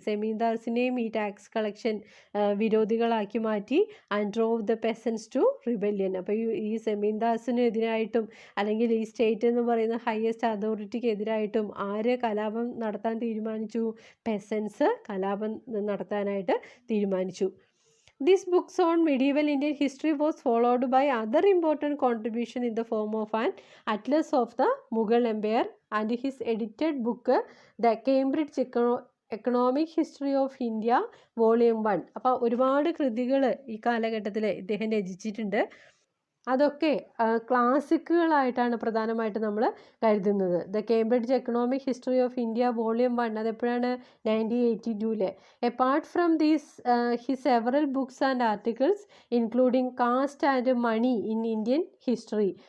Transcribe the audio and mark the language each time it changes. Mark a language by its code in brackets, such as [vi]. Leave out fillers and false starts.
[ml] ജമീന്ദാസിനെയും ഈ tax collection വിരോധികളാക്കി മാറ്റി. [en] And drove the peasants to rebellion. [ml] അപ്പോൾ ഈ ജമീന്ദാസിനെതിരായിട്ടും അല്ലെങ്കിൽ ഈ സ്റ്റേറ്റ് എന്ന് പറയുന്ന ഹയസ്റ്റ് അതോറിറ്റിക്ക് എതിരായിട്ടും ആര് കലാപം നടത്താൻ തീരുമാനിച്ചു? പെസൻസ് കലാപം നടത്താനായിട്ട് തീരുമാനിച്ചു. [en] This books on medieval Indian history was followed by other important contribution in the form of an atlas of the Mughal Empire and his edited book The Cambridge economic history of India volume 1. [ml] അപ്പോൾ ഒരുപാട് കൃതികൾ ഈ കാലഘട്ടത്തിൽ ഇദ്ദേഹം രചിച്ചിട്ടുണ്ട്. അതൊക്കെ ക്ലാസിക്കുകളായിട്ടാണ് പ്രധാനമായിട്ട് നമ്മൾ കരുതുന്നത്. The Cambridge economic history of India volume 1 അതെപ്പോഴാണ്? [en] 1982. Apart from these he several books and articles including caste and money in Indian history.